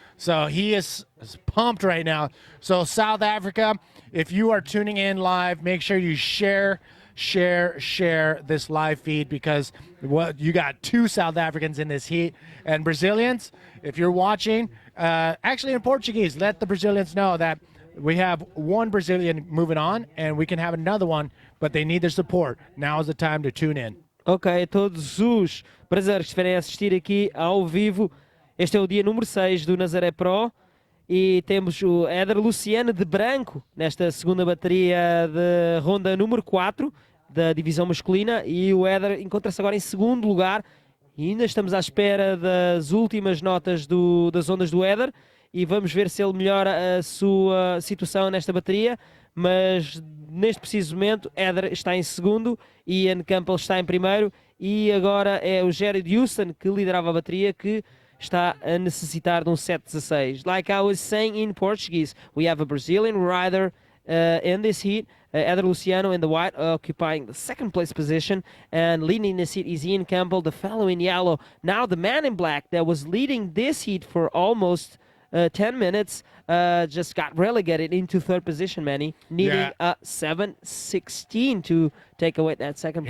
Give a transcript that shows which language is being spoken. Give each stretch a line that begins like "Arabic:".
English: So he is pumped right now. So South Africa, if you are tuning in live, make sure you share this live feed, because you got two South Africans in this heat. And Brazilians, if you're watching, actually in Portuguese, let the Brazilians know that we have one Brazilian moving on and we can have another one, but they need their support. Now is the time to tune in.
Portuguese: Ok, todos os brasileiros que estiverem a assistir aqui ao vivo, este é o dia número 6 do Nazare Pro e temos o Eder Luciano de branco nesta segunda bateria de ronda número 4 da divisão masculina, e o Eder encontra-se agora em segundo lugar. E ainda estamos à espera das últimas notas das ondas do Eder e vamos ver se ele melhora a sua situação nesta bateria, mas neste preciso momento Eder está em segundo, Ian Campbell está em primeiro, e agora é o Jared Houston, que liderava a bateria, que está a necessitar de um 7.16.
English: Like I was saying in Portuguese, we have a Brazilian rider in this heat, Eder Luciano in the white, occupying the second place position, and leading this heat is Ian Campbell, the fellow in yellow. Now the man in black that was leading this heat for almost 10 minutes just got relegated into third position, Manny, needing a 7.16 to take away that second place.